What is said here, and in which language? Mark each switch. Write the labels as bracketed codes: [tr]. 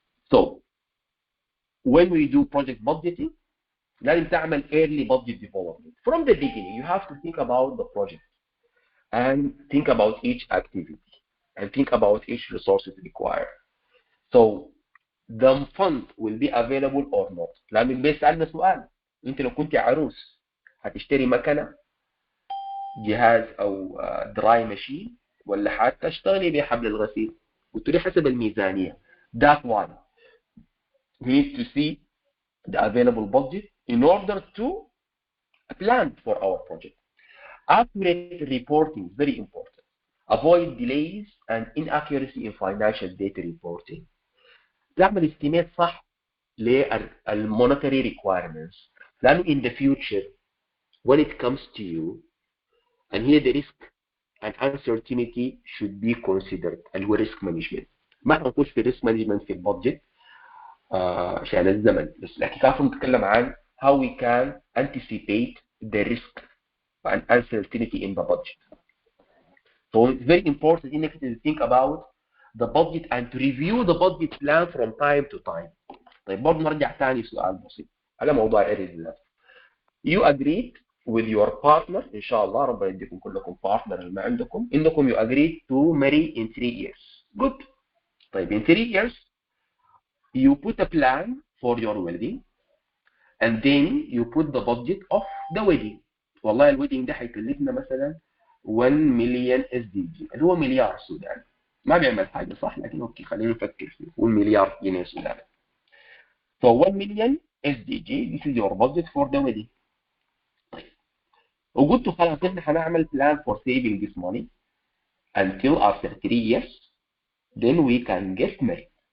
[en] So when we do project budgeting, [ar] لازم تعمل [en] early budget development. From the beginning, you have to think about the project and think about each activity and think about each resources required. So the fund will be available or not. [ar] لأنه بيسألنا سؤال، أنت لو كنت عروس هتشتري مكنة جهاز أو دراي ماشين ولا حتى تشتغلي بحبل الغسيل؟ قلت لي حسب الميزانية. [en] That's why we need to see the available budget in order to plan for our project. Accurate reporting is very important. Avoid delays and inaccuracy in financial data reporting. [ar] تعمل estimate صح [en] للmonetary requirements. [ar] لأنه [en] in the future when it comes to you and here the risk and uncertainty should be considered [ar] اللي هو [en] risk management. [ar] ما هنخش في risk management في البادجت عشان الزمن، بس لكن كيف نتكلم عن [en] how we can anticipate the risk and uncertainty in the budget. So it's very important to think about the budget and to review the budget plan from time to time. [ar] طيب برضه نرجع ثاني سؤال بسيط على موضوع الإرث. [en] You agreed with your partner [ar] إن شاء الله ربنا يديكم كلكم partner اللي ما عندكم إنكم [en] you agreed to marry in 3 years. Good. [ar] طيب [en] in 3 years you put a plan for your wedding and then you put the budget of the wedding. [ar] والله الويدنج ده هيكلفنا مثلا 1 مليون SDG اللي هو مليار سوداني. ما بيعمل حاجه صح، لكن اوكي خلينا نفكر فيه، 1 مليار جنيه سوداني. [en] So 1 million SDG this is your budget for the wedding. [ar] طيب وقلت خلاص احنا هنعمل [en] plan for saving this money until after 3 years then we can get married.